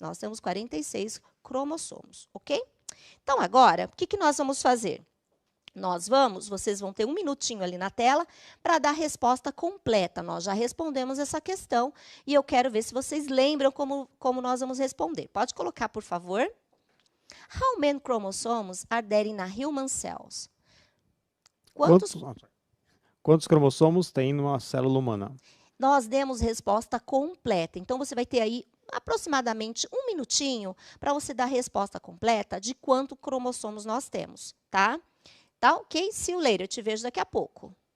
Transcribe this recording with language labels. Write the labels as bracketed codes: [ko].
[pt] Nós temos 46 cromossomos, ok? Então, agora, o que nós vamos fazer? Vocês vão ter um minutinho ali na tela para dar a resposta completa. Nós já respondemos essa questão e eu quero ver se vocês lembram como nós vamos responder. Pode colocar, por favor. [en] How many chromosomes are there in a human cells? [pt] Quantos cromossomos tem numa célula humana? Nós demos resposta completa. Então, você vai ter aí aproximadamente um minutinho para você dar a resposta completa de quantos cromossomos nós temos, tá? Tá, ok? [en] See you later. [pt] Eu te vejo daqui a pouco.